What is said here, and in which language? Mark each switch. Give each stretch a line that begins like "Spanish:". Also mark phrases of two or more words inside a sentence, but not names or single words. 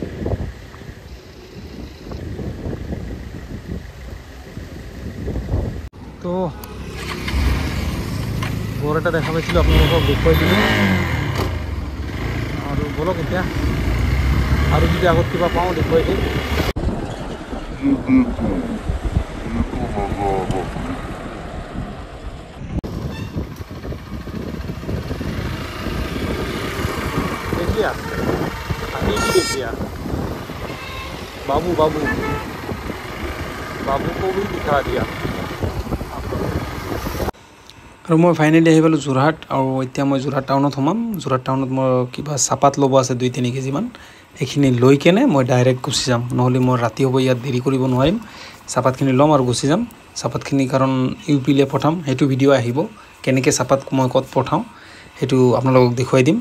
Assamese: তো গড় এটা দেখা পাইছিলোঁ, আপোনালোকক দেখুৱাই দিলোঁ। আৰু বলক এতিয়া, আৰু যদি আগত কিবা পাওঁ দেখুৱাই দিম।
Hindi: देखिए अभी भी देखिए, बाबू बाबू बाबू को भी दिखा दिया।
Assamese: আৰু মই ফাইনেলি আহি পালোঁ যোৰহাট, আৰু এতিয়া মই যোৰহাট টাউনত সোমাম। যোৰহাট টাউনত মই কিবা চাহপাত ল'ব আছে 2-3 কেজিমান, সেইখিনি লৈ কেনে মই ডাইৰেক্ট গুচি যাম, নহ'লে মই ৰাতি হ'ব, ইয়াত দেৰি কৰিব নোৱাৰিম। চাহপাতখিনি ল'ম আৰু গুচি যাম। চাহপাতখিনি কাৰণ UP-লে পঠাম, সেইটো ভিডিঅ' আহিব, কেনেকৈ চাহপাত মই ক'ত পঠাওঁ সেইটো আপোনালোকক দেখুৱাই দিম।